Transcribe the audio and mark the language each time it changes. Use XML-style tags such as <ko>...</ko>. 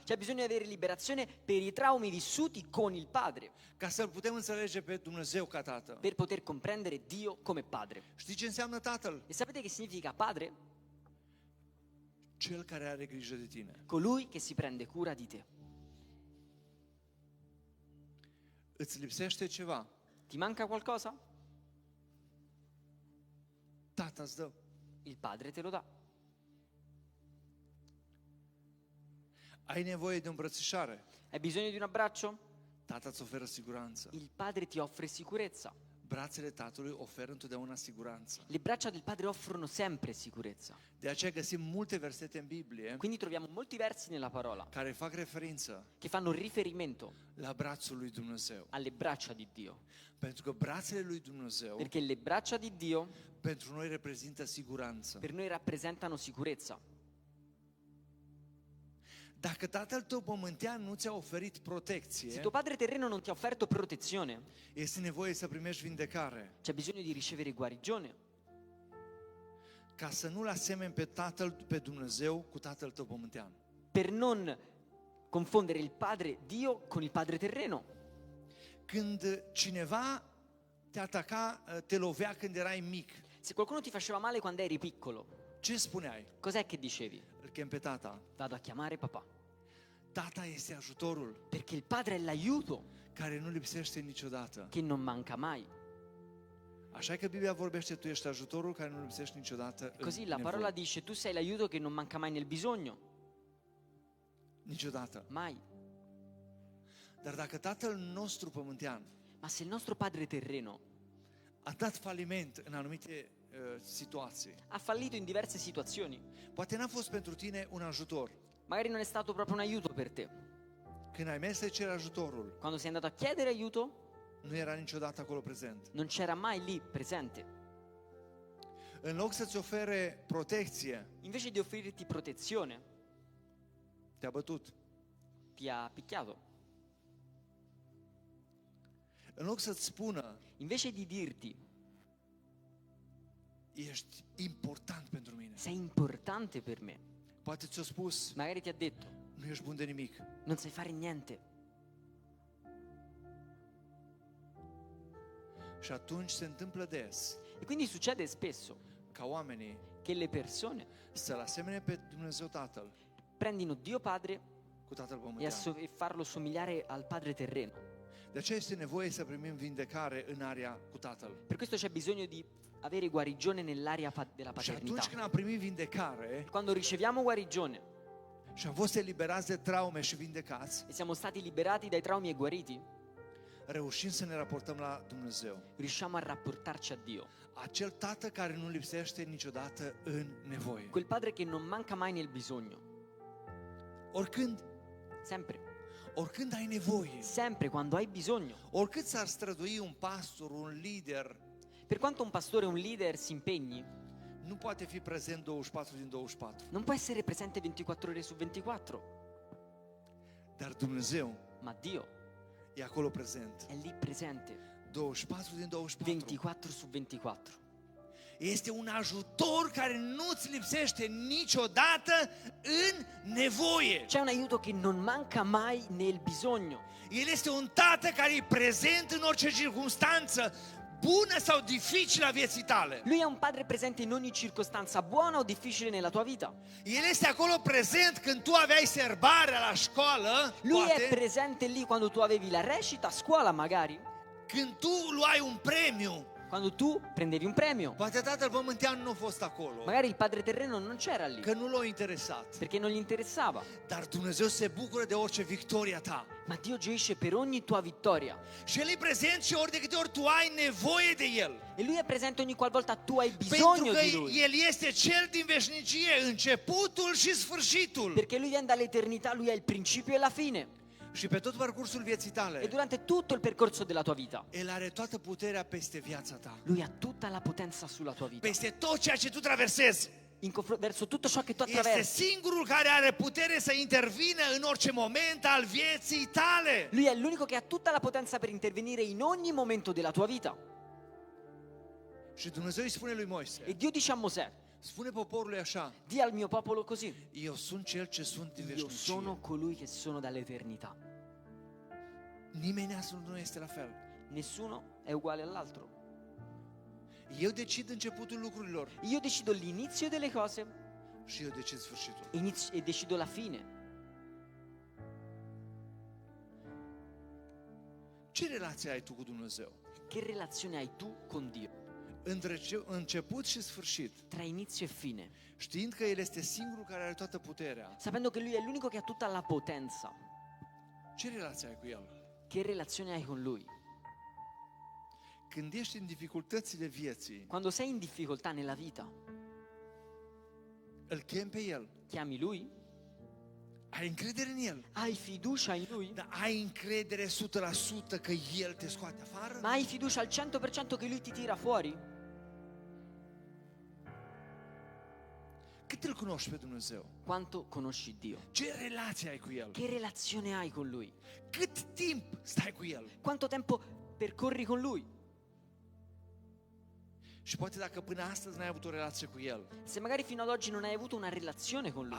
<it>c'è bisogno di avere liberazione per i traumi vissuti con il Padre,</it> <ro>ca să-L putem înțelege pe Dumnezeu ca Tată.</ro> <it>per poter comprendere Dio come Padre.</it> <ro>Știi ce înseamnă Tatăl?</ro> <it>E sapete che significa Padre?</it> <ro>Cel care are grijă de tine.</ro> <it>Colui che si prende cura di te.</it> <ro>Îți lipsește ceva?</ro> <it>Ti manca qualcosa?</it> <ro>Tata îți dă.</ro> <it>Il Padre te lo dà.</it> <ro>Ai nevoie de îmbrățișare?</ro> <it>Hai bisogno di un abbraccio?</it> <ro>Tata îți oferă siguranță.</ro> <it>Il Padre ti offre sicurezza.</it> <ro>Brațele Tatălui oferă întotdeauna siguranță.</ro> <it>Le braccia del Padre offrono sempre sicurezza.</it> <ro>De aceea găsim multe versete în Biblie</ro> <it>Quindi troviamo molti versi nella parola</it> <ro>care fac referință</ro> <it>che fanno riferimento</it> <ro>la brațul lui Dumnezeu.</ro> <it>alle braccia di Dio.</it> <ro>Pentru că brațele lui Dumnezeu</ro> <it>Perché le braccia di Dio</it> <ro>pentru noi reprezintă siguranță.</ro> <it>per noi rappresentano sicurezza.</it> <ro>Dacă Tatăl tău pământean nu ți-a oferit</ro> <it>Se</it> <ro>protecție,</ro> <it>tuo Padre terreno non ti ha offerto protezione,</it> <ro>este nevoie să primești vindecare.</ro> <it>c'è bisogno di ricevere guarigione,</it> <ro>Ca să nu-L asemeni pe Dumnezeu cu Tatăl tău pământean.</ro> <it>per non confondere il Padre Dio con il Padre terreno.</it> <ro>Când cineva te ataca, te lovea când erai mic,</ro> <it>Se qualcuno ti faceva male quando eri piccolo,</it> <ro>ce spuneai?</ro> <it>cos'è che dicevi?</it> <ro>Îl chem pe tata.</ro> <it>Vado a chiamare papà.</it> <ro>Tata este ajutorul</ro> <it>Perché il Padre è l'aiuto</it> <ro>care nu lipsește niciodată.</ro> <it>che non manca mai.</it> <ro>Așa că Biblia vorbește, tu ești ajutorul care nu lipsești niciodată în</ro> <it>Così la</it> <ro>nevoie.</ro> <it>parola dice tu sei l'aiuto che non manca mai nel bisogno.</it> <ro>Niciodată.</ro> <it>Mai.</it> <ro>Dar dacă Tatăl nostru pământean</ro> <it>Ma se il nostro Padre terreno</it> <ro>a dat faliment în anumite situații,</ro> <it>ha fallito in diverse situazioni,</it> <ro>poate n-a fost pentru tine un ajutor.</ro> <it>magari non è stato proprio un aiuto per te.</it> <ro>Când ai mers să ceri ajutorul,</ro> <it>Quando sei andato a chiedere aiuto,</it> <ro>nu era niciodată acolo prezent.</ro> <it>non c'era mai lì presente.</it> <ro>În loc să-ți ofere protecție,</ro> <it>Invece di offrirti protezione,</it> <ro>te-a bătut.</ro> <it>ti ha picchiato.</it> <ro>În loc să-ți spună,</ro> <it>Invece di dirti</it> <ro>ești important pentru mine,</ro> <it>sei importante per me,</it> <ro>poate ți-a spus,</ro> <it>magari ti ha detto</it> <ro>nu ești bun de nimic.</ro> <it>non sai fare niente.</it> <ro>Și atunci se întâmplă des</ro> <it>E quindi succede spesso</it> <ro>ca oamenii</ro> <it>che le persone</it> <ro>să-L asemene pe Dumnezeu Tatăl</ro> <it>prendino Dio Padre</it> <ro>cu Tatăl</ro> <it>e,</it> <ro>pământean.</ro> <it>e farlo somigliare al Padre terreno.</it> <ro>De aceea este nevoie să primim vindecare în area cu Tatăl.</ro> <it>Per questo c'è bisogno di avere guarigione nell'area della</it> <ro>Și atunci</ro> <it>paternità.</it> <ro>când am primit vindecare</ro> <it>Quando riceviamo guarigione</it> <ro>și am fost eliberați de traume și vindecați,</ro> <it>e siamo stati liberati dai traumi e guariti,</it> <ro>reușim să ne raportăm la Dumnezeu.</ro> <it>riusciamo a rapportarci a Dio.</it> <ro>Acel tată care nu lipsește niciodată în nevoie.</ro> <it>Quel padre che non manca mai nel bisogno.</it> <ro>Oricând,</ro> <it>Sempre.</it> <ro>oricând ai nevoie,</ro> <it>Sempre quando hai bisogno.</it> <ro>oricât s-ar strădui un pastor, un lider,</ro> <it>Per quanto un pastore, un leader si impegni,</it> <ro>nu poate fi prezent 24 din 24.</ro> <it>non può essere presente 24 ore su 24.</it> <ro>Dar Dumnezeu</ro> <it>Ma Dio</it> <ro>e acolo prezent.</ro> <it>è lì presente</it> <ro>24 din 24.</ro> <it>24 su 24.</it> <ro>Este un ajutor care nu-ți lipsește niciodată în nevoie.</ro> <it>C'è un aiuto che non manca mai nel bisogno.</it> <ro>El este un tată care e prezent în orice circunstanță, bună sau dificilă a vieții tale.</ro> <it>Lui è un padre presente in ogni circostanza, buona o difficile nella tua vita.</it> <ro>El este acolo prezent când tu aveai serbarea la școală,</ro> <it>Lui</it> <ro>poate,</ro> <it>è presente lì quando tu avevi la recita a scuola magari,</it> <ro>când tu luai un premiu.</ro> <it>quando tu prendevi un premio.</it> <ro>Poate tatăl pământean nu a fost acolo,</ro> <it>Magari il padre terreno non c'era lì,</it> <ro>că nu l-a interesat.</ro> <it>perché non gli interessava.</it> <ro>Dar Dumnezeu se bucură de orice victoria ta.</ro> <it>Ma Dio gioisce per ogni tua vittoria.</it> <ro>Și El e prezent și ori de câte ori tu ai nevoie de El.</ro> <it>E Lui è presente ogni qualvolta tu hai</it> <ro>Pentru</ro> <it>bisogno</it> <ro>că</ro> <it>di Lui.</it> <ro>El este Cel din veșnicie, începutul și sfârșitul.</ro> <it>Perché Lui viene dall'eternità, Lui è il principio e la fine.</it> <ro>Și pe tot parcursul vieții</ro> <it>E</it> <ro>tale,</ro> <it>durante tutto il percorso della tua vita,</it> <ro>El are toată puterea peste viața ta.</ro> <it>Lui ha tutta la potenza sulla tua vita.</it> <ro>Peste tot ceea ce tu traversezi.</ro> <it>Verso tutto ciò che tu</it> <ro>Este</ro> <it>attraversi.</it> <ro>singurul care are putere să intervină în orice moment al vieții tale.</ro> <it>Lui è l'unico che ha tutta la potenza per intervenire in ogni momento della tua vita.</it> <ro>Și Dumnezeu îi spune lui Moise,</ro> <it>E Dio dice a Mosè,</it> <ro>spune poporului așa,</ro> <it>di al mio popolo così:</it> <ro>eu sunt Cel ce sunt din</ro> <it>io sono</it> <ro>veșnicie.</ro> <it>colui che sono dall'eternità.</it> <ro>Nimeni nu este la fel.</ro> <it>Nessuno è uguale all'altro.</it> <ro>Eu decid începutul lucrurilor</ro> <it>Io decido l'inizio delle cose</it> <ro>și eu decid sfârșitul.</ro> <it>e decido la fine.</it> <ro>Ce relație ai tu cu Dumnezeu?</ro> <it>Che relazione hai tu con Dio?</it> <ro>Între început și sfârșit,</ro> <it>Tra inizio e fine,</it> <ro>știind că El este singurul care are toată puterea,</ro> <it>sapendo che Lui è l'unico che ha tutta la potenza.</it> <ro>ce relație ai cu El?</ro> <it>Che relazione hai con Lui?</it> <ro>Când ești în dificultățile vieții,</ro> <it>Quando sei in difficoltà nella vita,</it> <ro>îl chem pe El,</ro> <it>chiami Lui?</it> <ro>ai încredere în El,</ro> <it>Hai fiducia in Lui?</it> <ro>dar ai încredere 100% că El te scoate afară?</ro> <it>Ma hai fiducia al 100% che Lui ti tira fuori?</it> <ro>Cât îl cunoști pe Dumnezeu?</ro> <it>Quanto conosci Dio?</it> <ro>Ce relație ai cu El?</ro> <it>Che relazione hai con Lui?</it> <ro>Cât timp stai cu El?</ro> <it>Quanto tempo percorri con Lui?</it> <ro>Și poate dacă până astăzi n-ai avut o relație cu El,</ro> <it>Se magari fino ad oggi non hai avuto una relazione con Lui,</it>